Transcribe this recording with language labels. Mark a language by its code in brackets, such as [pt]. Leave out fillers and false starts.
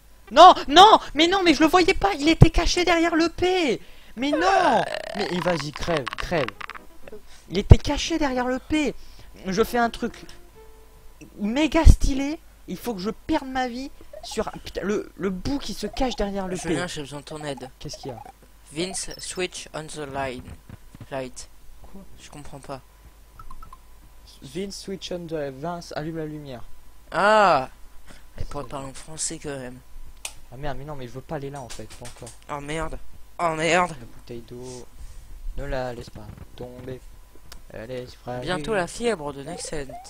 [fr] Non, mais je le voyais pas. Il était caché derrière le P. Mais non. Mais vas-y, crève. Il était caché derrière le P. Je fais un truc méga stylé. Il faut que je perde ma vie sur putain, le bout qui se cache derrière le P. Julien, j'ai besoin de ton aide. Qu'est-ce qu'il y a? [en] Vince, switch on the light. [fr] Quoi? Je comprends pas. [en] Vince, switch on the... [fr] Vince, allume la lumière. Ah, elle pourrait parler en français quand même. Ah merde, mais non, mais je veux pas aller là en fait, pas encore. Oh merde. Oh merde. La bouteille d'eau, ne la laisse pas tomber. Elle est fragile. Bientôt la fièvre de Nexent.